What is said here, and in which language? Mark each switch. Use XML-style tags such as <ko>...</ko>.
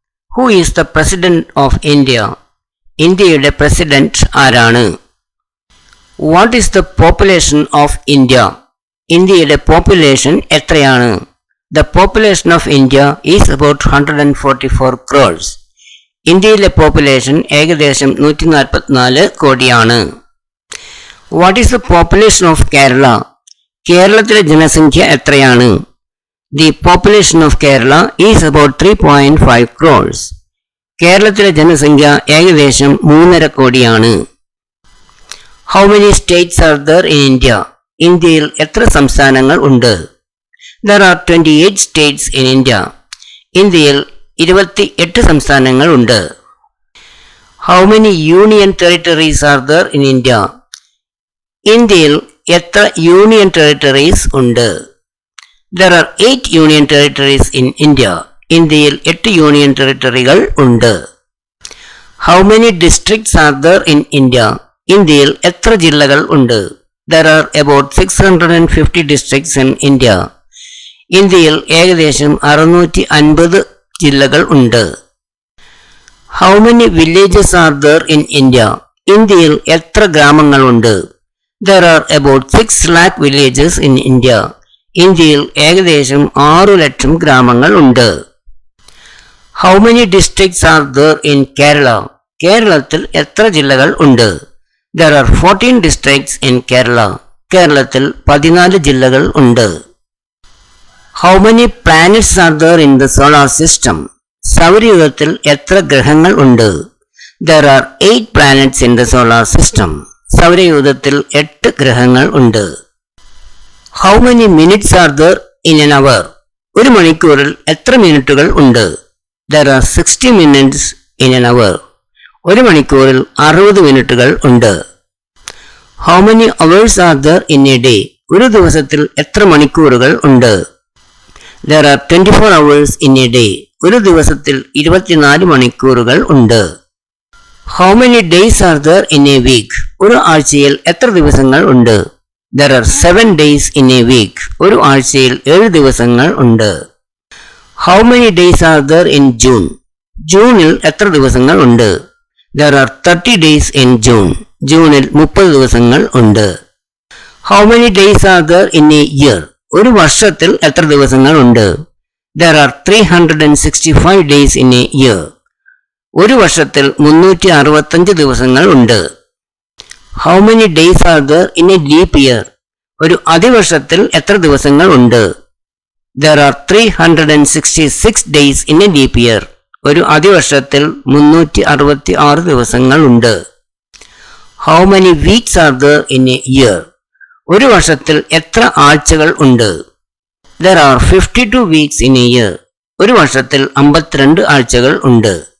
<en>Who is the President of India?</en> <ml>ഇന്ത്യയുടെ president ആരാണ്?</ml> <en>What is the population of India?</en> <ml>ഇന്ത്യയുടെ population എത്രയാണ്?</ml> <en>The population of India is about 144 crores.</en> <ml>ഇന്ത്യയിലെ population ഏകദേശം 144 കോടിയാണ്.</ml> <en>What is the population of Kerala?</en> <ml>കേരളത്തിലെ ജനസംഖ്യ എത്രയാണ്?</ml> <en>The population of Kerala is about 3.5 crores.</en> <ml>കേരളത്തിലെ ജനസംഖ്യ ഏകദേശം 3.5 കോടിയാണ്.</ml> <en>How many states are there in India?</en> <ml>ഇന്ത്യയിൽ എത്ര സംസ്ഥാനങ്ങൾ ഉണ്ട്?</ml> <en>There are 28 states in India.</en> <ml>ഇന്ത്യയിൽ 28 സംസ്ഥാനങ്ങൾ ഉണ്ട്.</ml> <en>How many union territories are there in India?</en> <ml>ഇന്ത്യയിൽ എത്ര യൂണിയൻ ടെറിട്ടറീസ് ഉണ്ട്?</ml> <en>There are 8 union territories in India.</en> <ml>ഇന്ത്യയിൽ 8 യൂണിയൻ ടെറിട്ടറികൾ ഉണ്ട്.</ml> <en>How many districts are there in India?</en> <ml>ഇന്ത്യയിൽ എത്ര ജില്ലകൾ ഉണ്ട്?</ml> <en>There are about 650 districts in India.</en> <ml>ഇന്ത്യയിൽ ഏകദേശം 650 ജില്ലകൾ ഉണ്ട്.</ml> <en>How many villages are there in India?</en> <ml>ഇന്ത്യയിൽ എത്ര ഗ്രാമങ്ങളുണ്ട്?</ml> <en>There are about 6 lakh villages in India.</en> <ml>ഇന്ത്യയിൽ ഏകദേശം 6 ലക്ഷം ഗ്രാമങ്ങൾ ഉണ്ട്.</ml> <en>How many districts are there in Kerala?</en> <ml>കേരളത്തിൽ എത്ര ജില്ലകൾ ഉണ്ട്?</ml> <en>There are 14 districts in Kerala.</en> <ml>കേരളത്തിൽ 14 ജില്ലകൾ ഉണ്ട്.</ml> <en>How many planets are there in the solar system?</en> <ml>സൗരയൂഥത്തിൽ എത്ര ഗ്രഹങ്ങൾ ഉണ്ട്?</ml> <en>There are 8 planets in the solar system.</en> <ml>സൗരയൂഥത്തിൽ 8 ഗ്രഹങ്ങൾ ഉണ്ട്.</ml> <en>How many minutes are there in an hour?</en> <ml>ഒരു മണിക്കൂറിൽ എത്ര മിനിറ്റുകൾ ഉണ്ട്?</ml> <en>There are 60 minutes in an hour.</en> <ml>ഒരു മണിക്കൂറിൽ 60 മിനിറ്റുകൾ ഉണ്ട്.</ml> <en>How many hours are there in a day?</en> <ml>ഒരു ദിവസത്തിൽ എത്ര മണിക്കൂറുകൾ ഉണ്ട്?</ml> <en>There are 24 hours in a day.</en> <ml>ഒരു ദിവസത്തിൽ 24 മണിക്കൂറുകൾ ഉണ്ട്.</ml> <en>How many days are there in a week?</en> <ml>ഒരു ആഴ്ചയിൽ എത്ര ദിവസങ്ങൾ ഉണ്ട്?</ml> <en>There are 7 days in a week.</en> <ml>ഒരു ആഴ്ചയിൽ 7 ദിവസങ്ങൾ ഉണ്ട്.</ml> <en>How many days are there in June?</en> <ml>ജൂണിൽ എത്ര ദിവസങ്ങൾ ഉണ്ട്?</ml> <en>There are 30 days in June.</en> <ml>ജൂണിൽ 30 ദിവസങ്ങൾ ഉണ്ട്.</ml> <en>How many days are there in a year?</en> <ml>ഒരു വർഷത്തിൽ എത്ര ദിവസങ്ങൾ ഉണ്ട്?</ml> <en>There are 365 days in a year.</en> <ml>ഒരു വർഷത്തിൽ 365 ദിവസങ്ങൾ ഉണ്ട്.</ml> <en>How many days are there in a leap year?</en> <ml>ഒരു അതിവർഷത്തിൽ എത്ര ദിവസങ്ങൾ ഉണ്ട്?</ml> <en>There are 366 days in a leap year.</en> <ml>ഒരു അതിവർഷത്തിൽ 366 ദിവസങ്ങൾ ഉണ്ട്.</ml> <en>How many weeks are there in a year?</en> <ml>ഒരു വർഷത്തിൽ എത്ര ആഴ്ചകൾ ഉണ്ട്?</ml> <en>There are 52 weeks in a year.</en> <ml>ഒരു വർഷത്തിൽ 52 ആഴ്ചകൾ ഉണ്ട്.</ml>